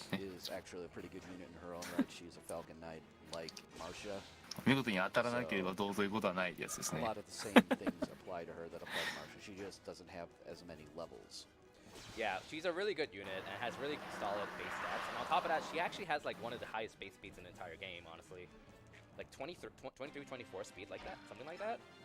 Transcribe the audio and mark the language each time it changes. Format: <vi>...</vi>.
<en>is actually a pretty good unit in her own right. She's a Falcon Knight like Marsha.</en> <ja>見事に当たらなければどうぞいうことはないってやつです</ja> <en>A</en> <ja>ね</ja> <en>lot of the same things apply to her that apply to Marsha. She just doesn't have as many levels. Yeah, she's a really good unit and has really solid base stats. And on top of that, she actually has like one of the highest base speeds in the entire game, honestly. Like 23, 24 speed like that, something like that.</en>